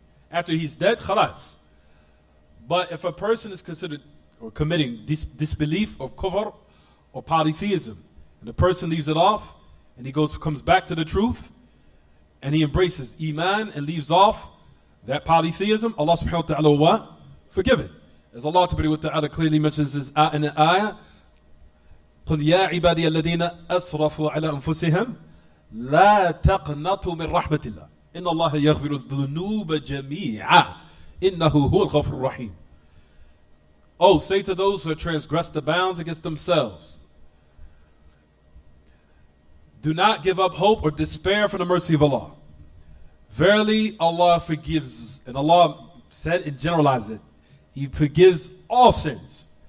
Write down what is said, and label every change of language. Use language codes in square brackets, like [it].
[en] After he's dead, khalas. But if a person is considered or committing disbelief or kufr or polytheism, and the person leaves it off, and he comes back to the truth, and he embraces Iman and leaves off that polytheism, Allah subhanahu wa ta'ala will what? Forgive it. As Allah ta'ala clearly mentions this in the ayah, [ar] قُلْ يَا عِبَادِيَ الَّذِينَ أَسْرَفُوا عَلَىٰ أَنفُسِهِمْ لَا تَقْنَطُوا مِنْ رَحْمَةِ اللَّهِ إِنَّ اللَّهَ يَغْفِرُ الذُّنُوبَ جَمِيعًا إِنَّهُ هُوَ الْغَفُورُ الرَّحِيمُ. [en] Oh, say to those who have transgressed the bounds against themselves, do not give up hope or despair from the mercy of Allah. Verily, Allah forgives, and Allah said and generalized it. He forgives all sins.